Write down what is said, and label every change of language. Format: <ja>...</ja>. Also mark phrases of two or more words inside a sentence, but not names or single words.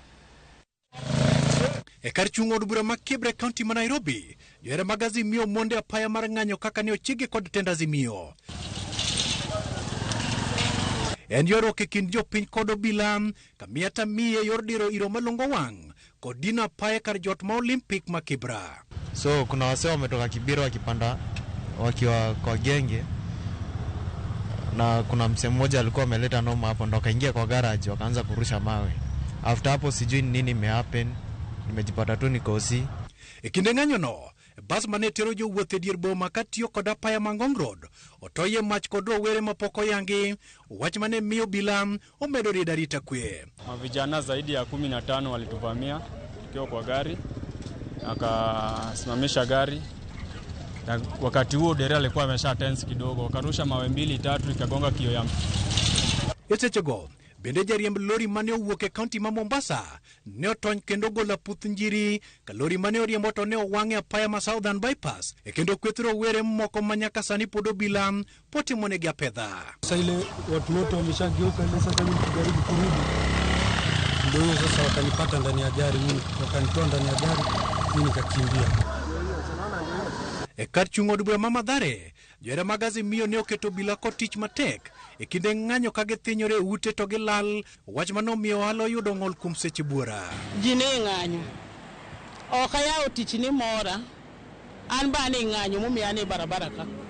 <luo>E kar chung' od bura ma Kibra County ma Nairobi, johera mag Azimio monde apaya mar ng'anyo kaka ne ochigi kod tend Azimio. En ywaruok e kind jopiny kod obila kamiata miye yor diro iro malongo wang' kod dino apaya kar jot ma Olympic ma Kibra.</luo> <sw>So kuna wase wametoka Kibira wakipanda wakiwa kwa genge, na kuna msee mmoja alikuwa ameleta noma hapo, ndo akaingia kwa garage wakaanza kurusha mawe. After hapo sijui nini imehappen, nimejipata tu nikosi.</sw> <luo>E kinde ng'anyo no, bas mane tero jowuoth e dier boma katiyo kod apaya ma Ngong Road otoye mach kod rowere mapok oyangi, wach mane miyo obila omedo rida rita kwe.</luo> <sw>Vijana zaidi ya 15 walituvamia tukiwa kwa gari, akasimamisha gari. Na wakati huo dereva alikuwa amesha tense kidogo, akarusha mawe 2-3 ikagonga kioo ya.</sw> <luo>Yesechego bende jariemb lori mane owuok e kaunti ma Mombasa ne otony kendo golo puth njiri ka lori mane oriembo to ne owang'e apaya ma Southern Bypass e kendo kwethro were moko manyaka sani pod obila potimonegi apedha.</luo> <sw>Sasa ile watu wote wameshageuka, ile sasa mimi kujaribu kurudi ndio sasa wakanipata ndani ya gari, mimi wakanitoa ndani ya gari, mimi nikakimbia.</sw> <luo>E kar chung' od bura ma Mathare, johera mag Azimio ne oketo obila ko tich matek e kinde ng'anyo ka githinyore ute to gilal, wach manomiyo ohala yudo ng'ol kuom seche buora. Ji ne ng'anyo, ok ayawo tich ni mora, an ba ne ng'anyo momiya ne barabara ka.</luo>